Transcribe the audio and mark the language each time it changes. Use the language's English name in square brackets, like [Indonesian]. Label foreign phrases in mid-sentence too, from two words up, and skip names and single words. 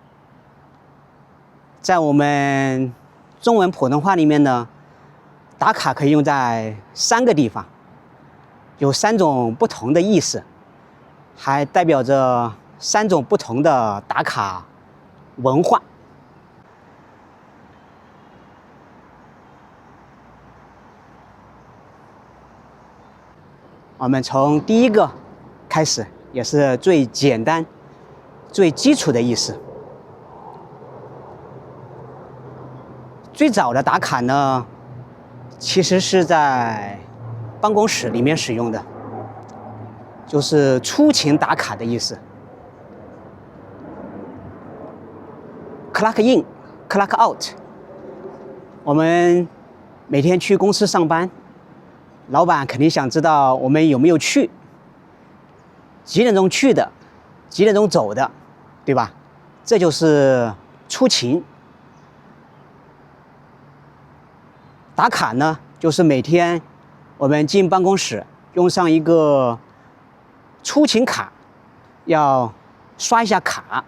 [Chinese] 在我們中文普通話裡面呢，打卡可以用在3個地方，有3種不同的意思，還代表着3種不同的打卡文化。我們從第一個開始，也是最簡單、最基礎的意思。最早的打卡呢，其實是在辦公室裡面使用的，就是出勤打卡的意思。 [English] Clock in, clock out。 [Chinese] 我們每天去公司上班，老闆肯定想知道我們有沒有去，幾點鐘去的，幾點鐘走的，對吧？這就是出勤。打卡呢，就是每天我們進辦公室用上一個出勤卡，要刷一下卡。